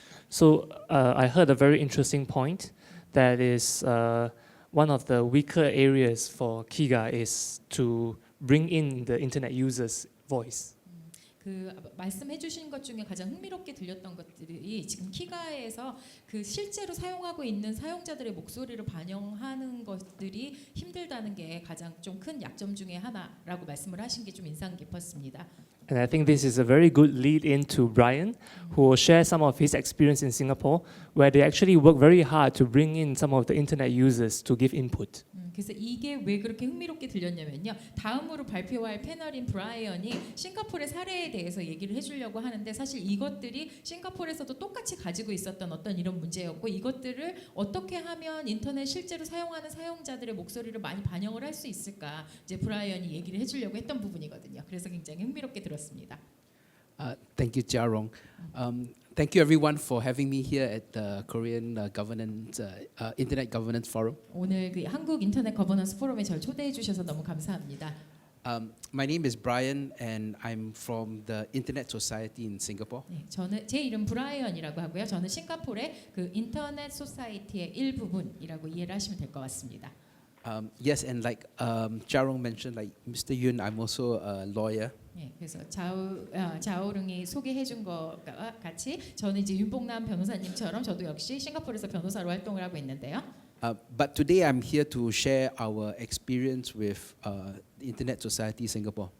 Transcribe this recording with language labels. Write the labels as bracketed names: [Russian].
[English] So I heard a very interesting point that is one of the weaker areas for Kiga is to bring in the internet users' voice. [Korean] 말씀해 주신 것 중에 가장 흥미롭게 들렸던 것들이 지금 키가에서 실제로 사용하고 있는 사용자들의 목소리를 반영하는 것들이 힘들다는 게 가장 좀 큰 약점 중에 하나라고 말씀을 하신 게 좀 인상 깊었습니다. [English] And I think this is a very good lead into Brian, who will share some of his experience in Singapore, where they actually work very hard to bring in some of the internet users to give input. [Korean] 그래서 이게 왜 그렇게 흥미롭게 들렸냐면요. 다음으로 발표할 패널인 브라이언이 싱가포르의 사례에 대해서 얘기를 해주려고 하는데 사실 이것들이 싱가포르에서도 똑같이 가지고 있었던 어떤 이런 문제였고 이것들을 어떻게 하면 인터넷 실제로 사용하는 사용자들의 목소리를 많이 반영을 할 수 있을까 이제 브라이언이 얘기를 해주려고 했던 부분이거든요. 그래서 굉장히 흥미롭게 들었습니다. [English] Thank you, Jarong. Thank you, everyone, for having me here at the Korean Governance Internet Governance Forum. [Korean] 오늘 한국 인터넷 거버넌스 포럼에 절 초대해 주셔서 너무 감사합니다. [English] My name is Brian, and I'm from the Internet Society in Singapore. [Korean] 네, 제 이름 브라이언이라고 하고요. 저는 싱가포르의 그 인터넷 소사이티의 일부분이라고 이해를 하시면 될 것 같습니다. [English] Yes, and like Jarong mentioned, like Mr. Yun, I'm also a lawyer. [Korean] 예, 그래서 자오릉이 소개해준 것과 같이 저는 이제 윤봉남 변호사님처럼 저도 역시 싱가포르에서 변호사로 활동을 하고 있는데요. [English] But today I'm here to share our experience with the Internet Society Singapore.